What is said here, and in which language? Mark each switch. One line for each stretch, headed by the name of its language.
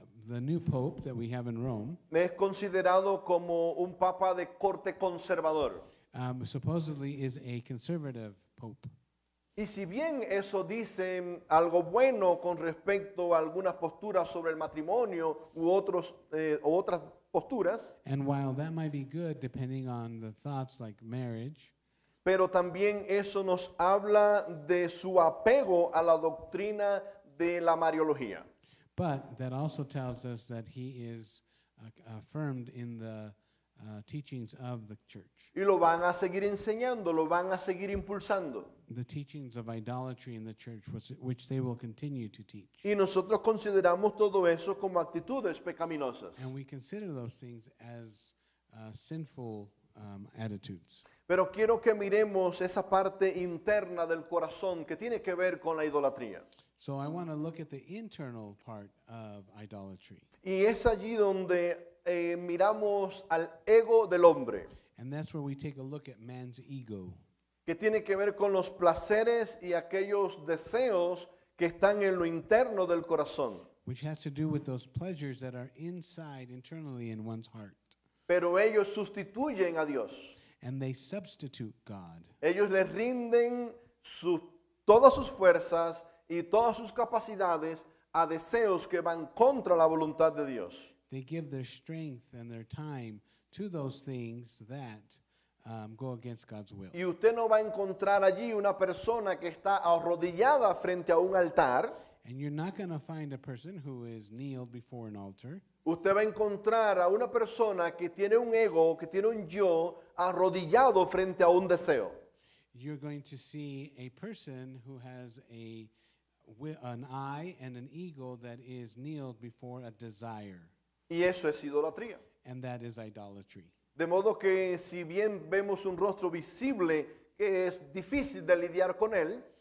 English: The new pope that we have in Rome
Spanish: es considerado como un Papa de corte conservador.
English: supposedly is a conservative pope.
Spanish: Y si bien eso dice algo bueno con respecto a algunas posturas sobre el matrimonio u otras posturas,
English: And while that might be good depending on the thoughts like marriage,
Spanish: pero también eso nos habla de su apego a la doctrina de la Mariología.
English: but that also tells us that he is affirmed in the teachings of the church.
Spanish: Y lo van a seguir enseñando, lo van a seguir impulsando.
English: The teachings of idolatry in the church, which they will continue to teach.
Spanish: Y nosotros consideramos todo eso como actitudes pecaminosas.
English: And we consider those things as sinful attitudes.
Spanish: Pero quiero que miremos esa parte interna del corazón que tiene que ver con la idolatría.
English: So I want to look at the internal part of idolatry.
Spanish: Y es allí donde miramos al ego del hombre,
English: And that's where we take a look at man's ego,
Spanish: que tiene que ver con los placeres y aquellos deseos que están en lo interno del corazón.
English: which has to do with those pleasures that are inside, internally in one's heart.
Spanish: Pero ellos sustituyen a Dios.
English: And they substitute God.
Spanish: Ellos le rinden todas sus fuerzas y todas sus capacidades a deseos que van contra la voluntad de Dios.
English: They give their strength and their time to those things that go against God's will.
Spanish: Y usted no va a encontrar allí una persona que está arrodillada frente a un altar.
English: And you're not going to find a person who is kneeled before an altar.
Spanish: Usted va a encontrar a una persona que tiene un ego, que tiene un yo arrodillado frente a un deseo.
English: You're going to see a person who has an I and an ego that is kneeled before a desire.
Spanish: Y eso es idolatría.
English: And that is idolatry.
Spanish: De modo que si bien vemos un rostro visible que es difícil de lidiar con él,